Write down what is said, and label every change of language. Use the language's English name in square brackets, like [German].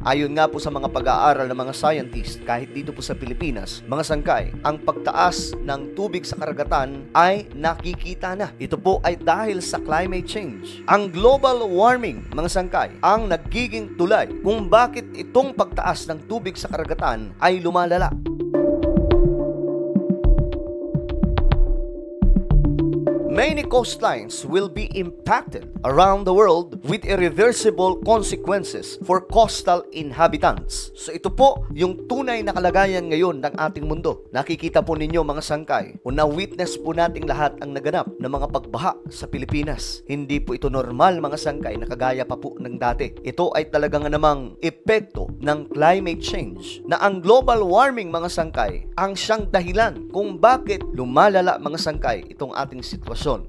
[Filipino] Ayon nga po sa mga pag-aaral ng mga scientists kahit dito po sa Pilipinas, mga sangkay, ang pagtaas ng tubig sa karagatan ay nakikita na. Ito po ay dahil sa climate change. Ang global warming, mga sangkay, ang nagiging tulay kung bakit itong pagtaas ng tubig sa karagatan ay lumalala. [English] Many coastlines will be impacted around the world with irreversible consequences for coastal inhabitants. [Filipino] So ito po yung tunay na kalagayan ngayon ng ating mundo. Nakikita po ninyo mga sangkay, o na-witness po nating lahat ang naganap ng mga pagbaha sa Pilipinas. Hindi po ito normal mga sangkay na kagaya pa po ng dati. Ito ay talagang namang epekto ng climate change na ang global warming mga sangkay ang siyang dahilan kung bakit lumalala mga sangkay itong ating sitwasyon.